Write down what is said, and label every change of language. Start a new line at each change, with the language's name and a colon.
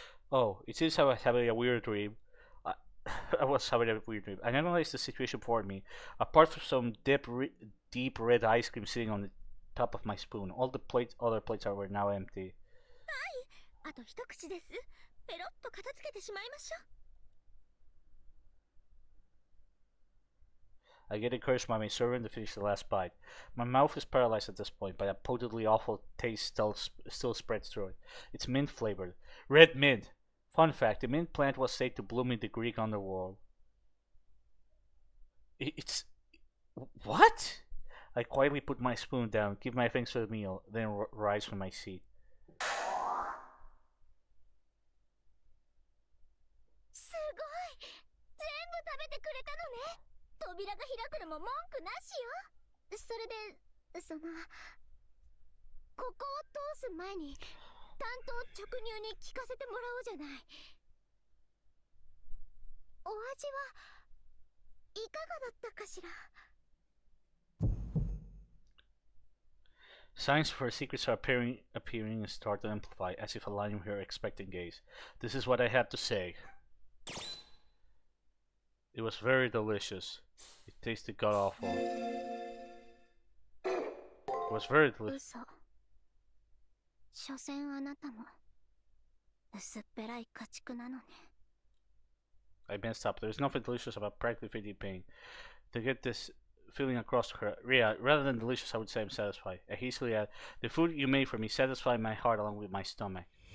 English: Oh, it seems I was having a weird dream. I was having a weird dream. I analyzed the situation for me. Apart from some deep red ice cream sitting on the top of my spoon, all the other plates were now empty.
Japanese: あと一口です。ペロッと片付けてしまいましょう。
English: I get encouraged by my servant to finish the last bite. My mouth is paralyzed at this point, but a potently awful taste still spreads through it. It's mint flavored. Red mint! Fun fact, the mint plant was said to bloom in the Greek underworld. It's... What? I quietly put my spoon down, give my thanks for the meal, then rise from my seat.
Japanese: すごい！全部食べてくれたのね。扉が開くのも文句なしよ。それで、ここを通す前に単刀直入に聞かせてもらおうじゃない。お味はいかがだったかしら。
English: Signs for secrets are appearing and start to amplify, as if aligning with her expectant gaze. This is what I had to say. It was very delicious. It tasted god awful. It was very delicious.
Japanese: 所詮あなたも薄っぺらい家畜なのね。
English: I messed up. There's nothing delicious about practically feeling pain. To get this feeling across to her, yeah, rather than delicious, I would say I'm satisfied. I hastily add, the food you made for me satisfied my heart along with my stomach.